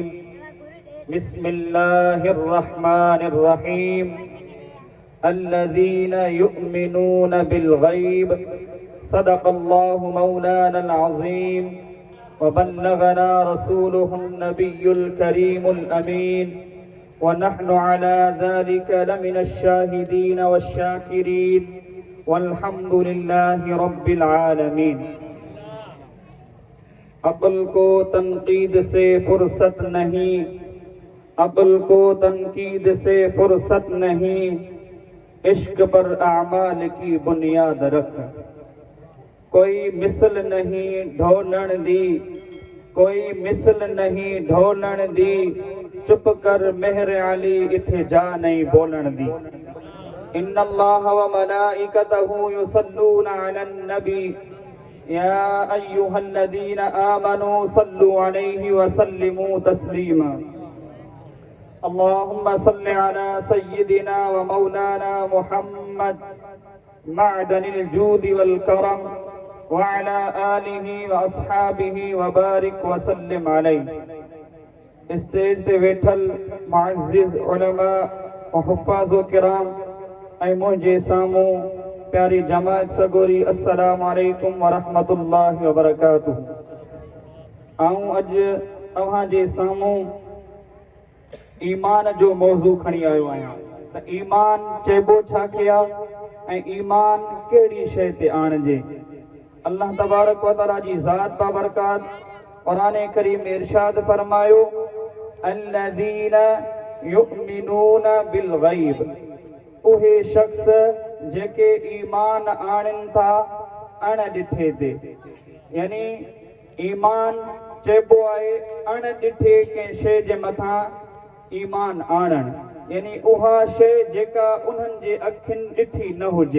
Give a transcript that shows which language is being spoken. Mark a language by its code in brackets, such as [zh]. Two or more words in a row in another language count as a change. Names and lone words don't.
[ar] بسم الله الرحمن الرحيم الذين يؤمنون بالغيب صدق الله مولانا العظيم وبلغنا رسوله النبي الكريم الأمين ونحن على ذلك لمن الشاهدين والشاكرين والحمد لله رب العالمين. [ur] عقل کو تنقید سے فرصت نہیں، عقل کو تنقید سے فرصت نہیں، عشق پر اعمال کی بنیاد رکھ. [pa] کوئی مثل نہیں ڈھولن دی، کوئی مثل نہیں ڈھولن دی، چپ کر مہر علی ایتھے جا نہیں بولن دی. [ar] إن الله وملائكته يصلون على النبي يا أيها الذين آمنوا صلوا عليه وسلموا تسليما. اللهم صل على سيدنا ومولانا محمد معدن الجود والكرم وعلى آله وأصحابه وبارك وسلم عليه. [sd] स्टेज ते वेठल मुअज़्ज़िज़ उलमा व हुफ़्फ़ाज़ो किराम ऐं मुंहिंजे साम्हूं प्यारी जमात सगोरी [ar] السلام عليكم ورحمة الله وبركاته. [sd] आऊं अॼु तव्हांजे साम्हूं ईमान जो मौज़ू खणी आयो आहियां त ईमान चइबो छा कया ऐं ईमान कहिड़ी शइ ते आणिजे। अल्लाह तबारक व तआला जी ज़ात बाबरकात क़ुरान करीम में इरशाद फरमायो [ar] الذين يؤمنون بالغيب, [sd] उहे शख्स जेके ईमान आणनि था अणॾिठे ते, यानी ईमान चइबो आहे अणॾिठे कंहिं शइ जे मथां ईमान आणणु, यानी उहा शइ जेका उन्हनि जे अखियुनि ॾिठी न हुजे।